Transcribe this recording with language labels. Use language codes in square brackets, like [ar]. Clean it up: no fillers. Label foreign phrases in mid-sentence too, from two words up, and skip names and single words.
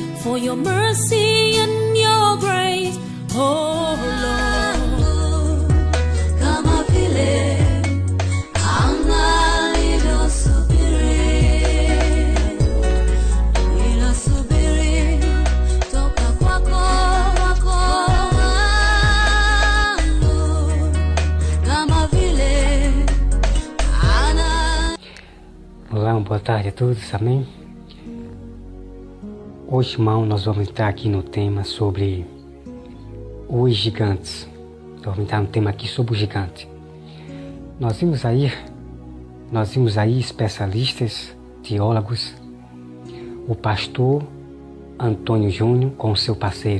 [en] for your mercy and your grace, oh Lord. [sw] Kama vile anga lililosubiri, lililosubiri toka kwako wangu, kama vile ana. [pt] Olá, boa tarde a todos, amém? Hoje, irmão, nós vamos entrar aqui no tema sobre os gigantes. Vamos entrar no tema aqui sobre o gigante. Nós vimos aí especialistas, teólogos, o pastor Antônio Júnior com o seu parceiro.